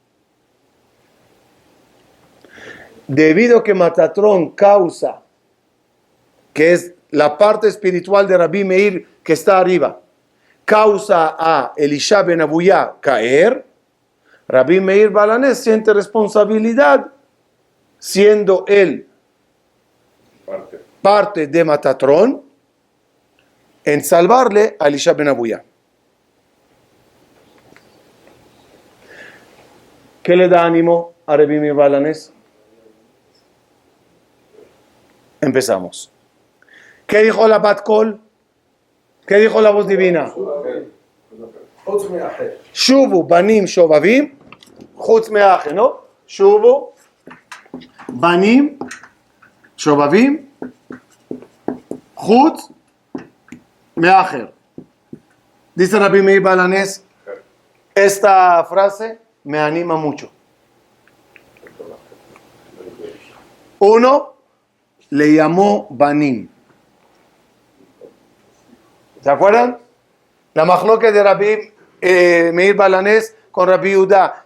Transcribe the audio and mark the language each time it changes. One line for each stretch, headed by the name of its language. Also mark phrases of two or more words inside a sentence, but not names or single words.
Spanish: Debido a que Matatrón causa, que es la parte espiritual de Rabbi Meir que está arriba, causa a Elisha ben Abuyá caer, Rabbi Meir Balanés siente responsabilidad, siendo él parte de Matatrón, en salvarle a Elisha ben Abuyá. ¿Qué le da ánimo a Rabbi Meir Balanés? Empezamos. ¿Qué dijo la Bat Kol? ¿Qué dijo la voz divina?
Hebrew: שובו בנים שובבים חוץ מאחר, ¿no? שובו בנים שובבים חוץ מאחר.
Spanish: Dice Rabbi Meir Balanés, esta frase me anima mucho. Uno, le llamó Banim. ¿Se acuerdan? La majloque de Rabbi Meir Balanés con Rabbi Udá.